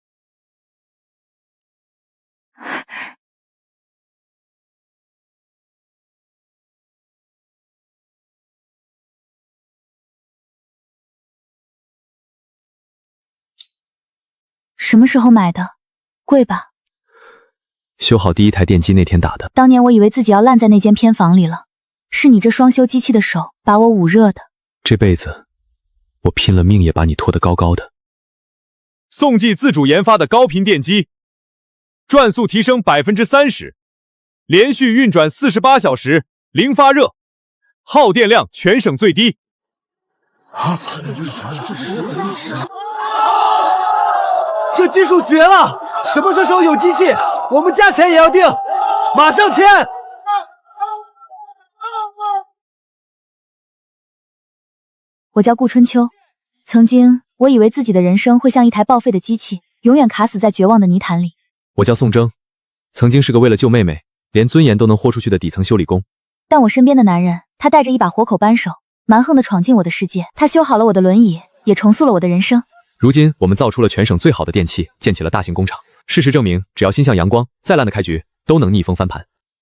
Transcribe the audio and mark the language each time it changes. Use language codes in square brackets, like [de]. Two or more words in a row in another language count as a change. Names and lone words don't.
[zh] 什麼時候買的？貴吧？修好第一台電機那天打的。當年我以為自己要爛在那間偏房裡了，是你這雙修機器的手把我捂熱的。這輩子我拼了命也把你拖得高高的。宋技自主研發的高頻電機，轉速提升30%，連續運轉48小時，零發熱，耗電量全省最低。這技術絕了！什麼時候有機器，我們加錢也要訂，馬上簽！我叫顧春秋，曾經我以為自己的人生會像一台報廢的機器，永遠卡死在絕望的泥潭裡。我叫宋征，曾經是個為了救妹妹，連尊嚴都能豁出去的底層修理工。但我身邊的男人，他帶着一把活口扳手，蠻橫地闖進我的世界。他修好了我的輪椅，也重塑了我的人生。如今我們造出了全省最好的電器，建起了大型工廠。事實證明，只要心向陽光，再爛的開局都能逆風翻盤。